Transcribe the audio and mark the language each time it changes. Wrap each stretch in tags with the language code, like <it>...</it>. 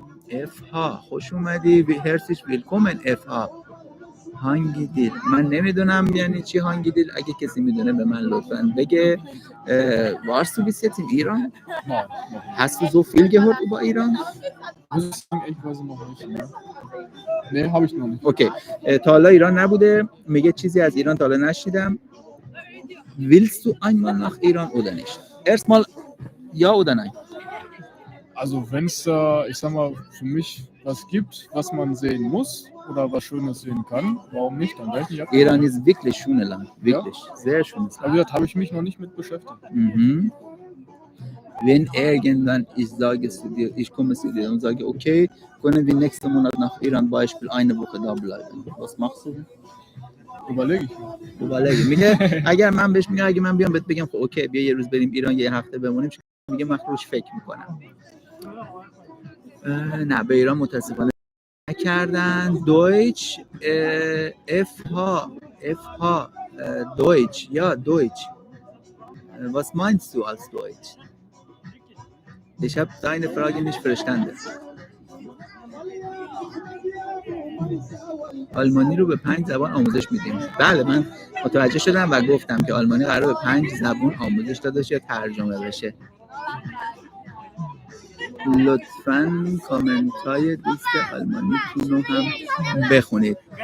<fa>اف ها خوش اومدی، هرسیش ویلکومن. اف ها هانگی دیل، من نمیدونم یعنی چی هانگی دیل، اگه کسی میدونه به من لطفاً بگه.</fa> <de>warst du bis jetzt in Iran? Nein. Hast du so viel gehört über Iran? Muss ich sagen, ich weiß noch nicht. Ne? Nee, habe ich noch nicht.</de> <fa>اوکی. تا حالا ایران نبوده، میگه چیزی از ایران تا حالا نشیدم.</fa> <de>Willst du einmal nach Iran oder nicht? Erstmal ja oder nein? Also wenn es da, ich sag mal, für mich was gibt, was man sehen muss oder was Schönes sehen kann, warum nicht? Dann werde ich ab. Iran ist wirklich schönes Land, wirklich, ja? Sehr schönes Land. Aber wie gesagt, habe ich mich noch nicht mit beschäftigt. Mhm. Wenn irgendwann ich komme zu dir und sage, okay, können wir nächsten Monat nach Iran Beispiel eine Woche da bleiben. Was machst du? überlege.</de> <fa>میگه اگر من بهش میگم اگه من بیام بهت بگم خب اوکی بیا یه روز بریم ایران یه هفته بمونیم، میگه من روش فکر میکنم. نه به ایران متاسفانه نکردن. دویچ اف ها دویچ یا دویچ.</fa> <de>Was meinst du als Deutsch? Ich habe deine Frage nicht verstanden.</de> <fa>آلمانی رو به 5 زبان آموزش میدیم. بله من متوجه شدم و گفتم که آلمانی قراره به 5 زبان آموزش داده شه، ترجمه بشه. لطفاً کامنت های دوست آلمانیتون رو هم بخونید.</fa>